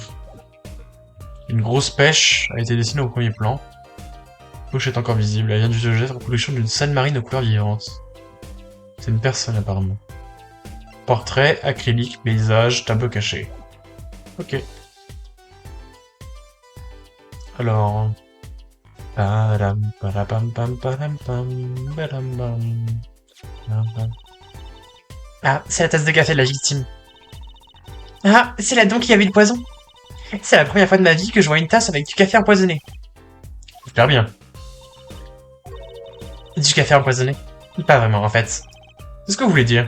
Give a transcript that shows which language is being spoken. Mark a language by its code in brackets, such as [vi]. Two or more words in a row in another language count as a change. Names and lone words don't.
[fr] Une grosse pêche a été dessinée au premier plan. Pochette encore visible, elle vient du sujet de reproduction d'une scène marine aux couleurs vivantes. C'est une personne apparemment. Portrait, acrylique, paysage, tableau caché. Ok. Alors... Padam, padam, pam, padam, pam, padam, pam, padam, pam. Ah, c'est la tasse de café de la victime. Ah, c'est là-dedans qu'il y avait le poison. C'est la première fois de ma vie que je vois une tasse avec du café empoisonné. Super bien. Du café empoisonné? Pas vraiment, en fait. C'est ce que vous voulez dire.